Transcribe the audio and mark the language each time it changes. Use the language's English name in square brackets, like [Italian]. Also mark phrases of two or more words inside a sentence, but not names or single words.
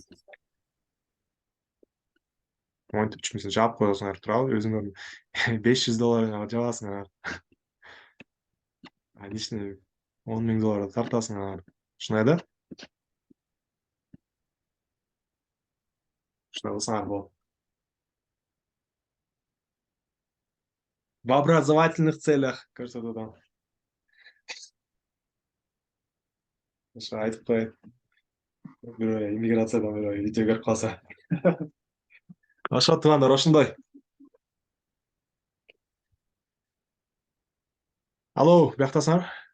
[Kyrgyz] Монтипчи, мисалы, жаап коесуңар, туурабы? Өзүңөрдүн $500 жабасыңар. Лишний $10,000 тартасыңар. Ушундай да? Ушундай кылсаңар болот. [Russian] В образовательных целях [Kyrgyz] көрсөтүп атам. Ошо айтып коет. Бирөө иммиграциядан бирөө видео көрүп калса. Ошо туугандар, ошондой. Алло, бияктасыңар?